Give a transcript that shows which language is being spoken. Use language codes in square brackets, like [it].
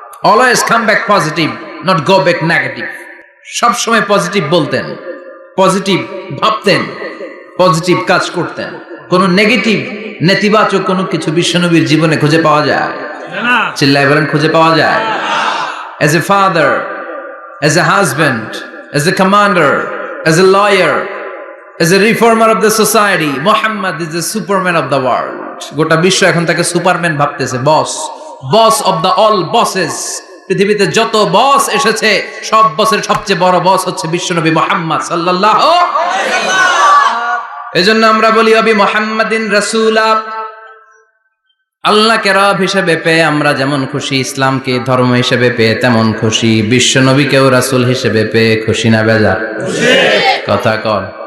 [en] Always come back positive, not go back negative. [bn] সব সময় positive বলতেন, পজিটিভ ভাবতেন, পজিটিভ কাজ করতেন। কোন নেগেটিভ, নেতিবাচক কোনো কিছু বিশ্বনবীর জীবনে খুঁজে পাওয়া যায় না? চিল্লায় বলেন খুঁজে পাওয়া যায়? [en] As a father, as a husband, as a commander, as a lawyer, as a reformer of the society, Muhammad is the superman of the world. [bn] গোটা বিশ্ব এখন তাকে সুপারম্যান ভাবতেছে, বস, [en] Boss of the all bosses. [bn] পৃথিবীতে যত বস এসেছে সব বসের সবচেয়ে বড় বস হচ্ছে বিশ্বনবী মুহাম্মদ সাল্লাল্লাহু আলাইহি ওয়াসাল্লাম। এজন্য আমরা বলি [ar] অবি মুহাম্মাদিন রাসূলা, [bn] আল্লাহকে রব হিসেবে পেয়ে আমরা যেমন খুশি, ইসলামকে ধর্ম হিসেবে পেয়ে তেমন খুশি, বিশ্বনবীকেও রাসূল হিসেবে পেয়ে খুশি না বেজার? কথা কন।